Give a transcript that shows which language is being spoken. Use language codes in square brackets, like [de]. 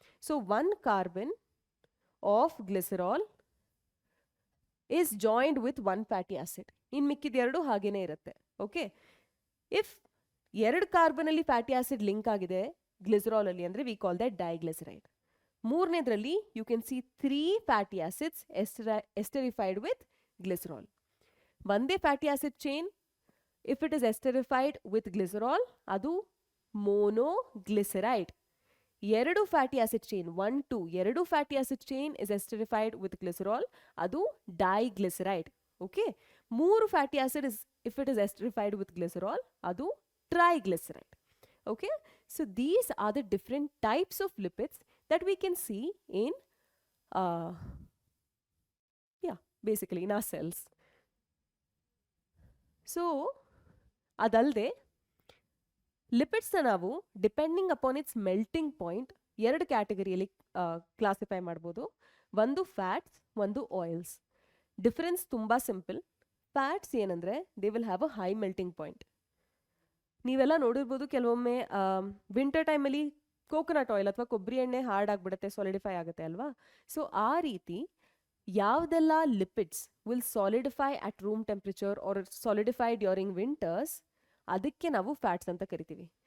[en] So one carbon of glycerol is joined with one fatty acid. [kn] ಇನ್ ಮಿಕ್ಕಿದ ಎರಡು ಹಾಗೇನೆ ಇರುತ್ತೆ. [en] Okay, if ಎರಡು carbon ಅಲ್ಲಿ fatty acid link ಆಗಿದೆ ಗ್ಲಿಸರಾಲ್ ಅಲ್ಲಿ ಅಂದ್ರೆ ವಿ ಕಾಲ್ ದಟ್ ಡೈಗ್ಲಿಸರೈಡ್. ಮೂರನೇದ್ರಲ್ಲಿ you can see 3 fatty acids esterified with glycerol. ಒಂದೇ fatty acid chain if it is esterified with glycerol ಅದು monoglyceride. ಎರಡು fatty acid chain 1, 2 ಎರಡು fatty acid chain is esterified with glycerol ಅದು diglyceride. Okay, ಮೂರು fatty acid is if it is esterified with glycerol ಅದು triglyceride. Okay, so these are the different types of lipids that we can see in basically in our cells. So [kn] adalde lipids na navu [en] depending upon its melting point [kn] ಎರಡು ಕ್ಯಾಟಗರಿಯಲ್ಲಿ classify ಮಾಡ್ಬೋದು. ಒಂದು fats, ಒಂದು oils. Difference ತುಂಬಾ simple. Fats ಏನಂದ್ರೆ [en] They will have a high melting point. [kn] ನೀವೆಲ್ಲ ನೋಡಿರ್ಬೋದು ಕೆಲವೊಮ್ಮೆ winter ಟೈಮಲ್ಲಿ ಕೋಕೋನಟ್ ಆಯಿಲ್ ಅಥವಾ ಕೊಬ್ಬರಿ ಎಣ್ಣೆ ಹಾರ್ಡ್ ಆಗಿಬಿಡುತ್ತೆ, ಸಾಲಿಡಿಫೈ ಆಗುತ್ತೆ ಅಲ್ವಾ? ಸೊ ಆ ರೀತಿ ಯಾವುದೆಲ್ಲ lipids [en] will solidify at room temperature or solidify during winters [kn] ಅದಕ್ಕೆ ನಾವು ಫ್ಯಾಟ್ಸ್ ಅಂತ ಕರಿತೀವಿ.